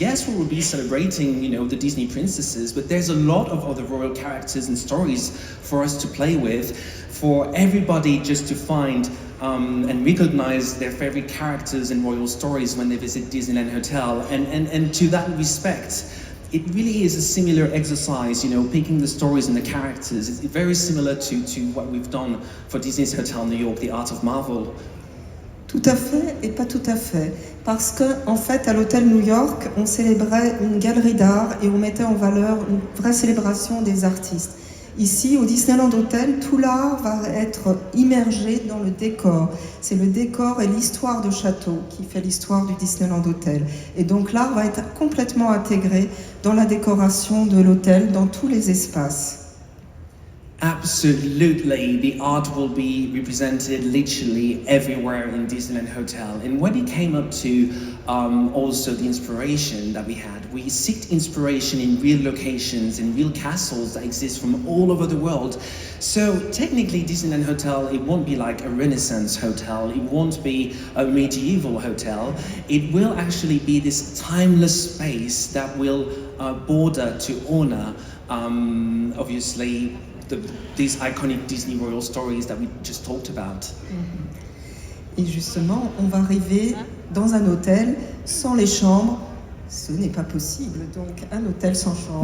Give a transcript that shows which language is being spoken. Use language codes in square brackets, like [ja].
[en] Yes, we will be celebrating, the Disney princesses, but there's a lot of other royal characters and stories for us to play with, for everybody just to find and recognize their favorite characters and royal stories when they visit Disneyland Hotel. And to that respect, it really is a similar exercise, picking the stories and the characters. It's very similar to what we've done for Disney's Hotel New York, The Art of Marvel. [fr] Tout à fait et pas tout à fait. Parce que, en fait, à l'hôtel New York, on célébrait une galerie d'art et on mettait en valeur une vraie célébration des artistes. Ici, au Disneyland Hotel, tout l'art va être immergé dans le décor. C'est le décor et l'histoire de château qui fait l'histoire du Disneyland Hotel. Et donc l'art va être complètement intégré dans la décoration de l'hôtel, dans tous les espaces. [en] Absolutely, the art will be represented literally everywhere in Disneyland Hotel. And when it came up to also the inspiration that we had, we sought inspiration in real locations, in real castles that exist from all over the world. So technically Disneyland Hotel, it won't be like a Renaissance hotel, it won't be a medieval hotel, it will actually be this timeless space that will border to honor, obviously, these iconic Disney royal stories that we just talked about. [fr] Et justement, on va arriver dans un hôtel sans les chambres. Ce n'est pas possible, donc un hôtel sans chambre.